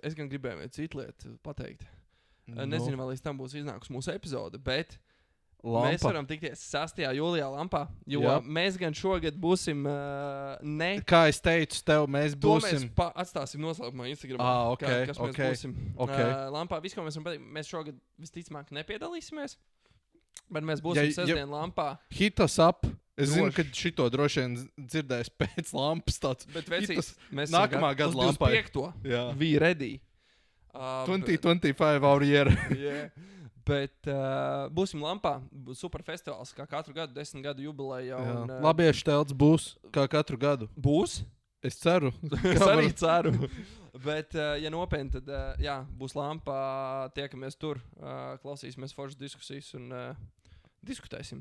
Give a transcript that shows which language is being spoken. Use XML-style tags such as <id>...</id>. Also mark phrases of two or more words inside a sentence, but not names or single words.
<lv>Es gan gribēju citu lietu pateikt. Nezinu, vai līdz tam būs iznākusi mūsu epizode, bet mēs varam tikties 6. jūlijā Lampā, jo mēs gan šogad būsim Kā es teicu, tev mēs būsim... To mēs atstāsim noslēgumā Instagramā, kas mēs būsim Lampā. Viss, ko mēs varam pateikt, mēs šogad visticamāk nepiedalīsimies, bet mēs būsim sestdien Lampā.</lv> <en>Hit us up.</en> <lv>Es zinu, ka šito droši vien dzirdēs pēc Lampas tāds. Bet vecīs, mēs nākamā gada Lampai. Uz 25.</lv> <en>We ready. 2025 our year. Yeah.</en> <lv>Bet būsim Lampā. Super festivāls, kā katru gadu, 10 gadu jubileja. Labiešu telts būs, kā katru gadu. Būs? Es ceru. Es arī ceru. Bet, ja nopietni, tad būs Lampā, tiekamies tur, klausīsimies foršas diskusijas un diskutēsim.</lv>